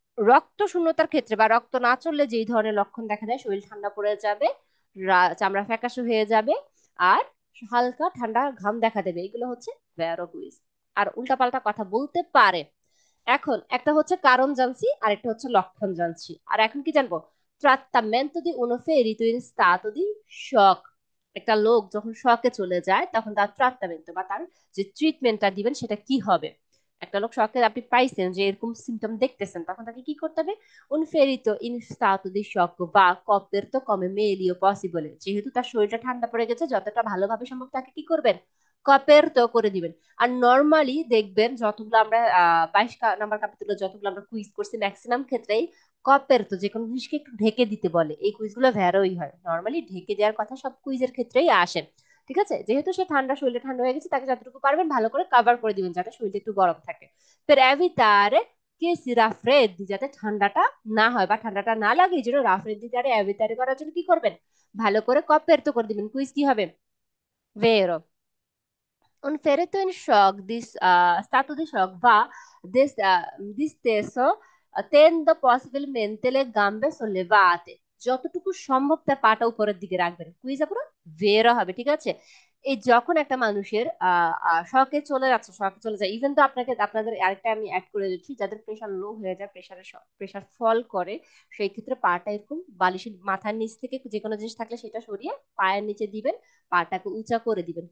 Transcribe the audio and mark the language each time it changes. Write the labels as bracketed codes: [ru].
[bn] রক্ত শূন্যতার ক্ষেত্রে বা রক্ত না চললে যেই ধরনের লক্ষণ দেখা যায়, শরীর ঠান্ডা পড়ে যাবে, চামড়া ফ্যাকাশে হয়ে যাবে, আর হালকা ঠান্ডা ঘাম দেখা দেবে, এগুলো হচ্ছে ভেরো কুইজ। আর উল্টাপাল্টা কথা বলতে পারে। এখন একটা হচ্ছে কারণ জানছি, আর একটা হচ্ছে লক্ষণ জানছি, আর এখন কি জানবো? [it] trattamento di uno ferito in stato di shock। [bn] একটা লোক যখন শকে চলে যায় তখন তার ট্রাটমেন্ট বা তার যে ট্রিটমেন্টটা দিবেন সেটা কি হবে? একটা লোক শকে আপনি পাইছেন যে এরকম সিমটম দেখতেছেন, তখন তাকে কি করতে হবে? [it] un ferito in stato di shock va coperto come meglio possibile। [bn] যেহেতু তার শরীরটা ঠান্ডা পড়ে গেছে, যতটা ভালোভাবে সম্ভব তাকে কি করবেন? কপেরতো করে দিবেন। আর নর্মালি দেখবেন যতগুলো আমরা 22 নাম্বার ক্যাপিটুলে যতগুলো আমরা কুইজ করছি ম্যাক্সিমাম ক্ষেত্রেই কপেরতো যে কোনো জিনিসকে একটু ঢেকে দিতে বলে। এই কুইজগুলো ভ্যারোই হয়, নর্মালি ঢেকে দেওয়ার কথা সব কুইজের ক্ষেত্রেই আসে। ঠিক আছে, যেহেতু সে ঠান্ডা, শরীরে ঠান্ডা হয়ে গেছে, তাকে যতটুকু পারবেন ভালো করে কভার করে দিবেন যাতে শরীরটা একটু গরম থাকে। ফের এভিতারে কে সি রাফ্রেদ্দি, যাতে ঠান্ডাটা না হয় বা ঠান্ডাটা না লাগে, এই জন্য রাফ্রেদ্দি তারে এভিতারে করার জন্য কি করবেন, ভালো করে কপেরতো করে দিবেন। কুইজ কি হবে, vero. [it] Un ferito in shock, stato di shock va disteso, tendo possibilmente le gambe sollevate. [bn] যতটুকু সম্ভব তার পাটা উপরের দিকে রাখবেন, কুইজা পুরো ভেরো হবে। ঠিক আছে, এই যখন একটা মানুষের শকে চলে যাচ্ছে, শকে চলে যায়, ইভেন তো আপনাকে আপনাদের আরেকটা আমি অ্যাড করে দিচ্ছি, যাদের প্রেশার লো হয়ে যায়, প্রেশার ফল করে, সেই ক্ষেত্রে পাটা এরকম বালিশের মাথার নিচ থেকে যে কোনো জিনিস থাকলে সেটা সরিয়ে পায়ের নিচে দিবেন, পাটাকে উঁচা করে দিবেন।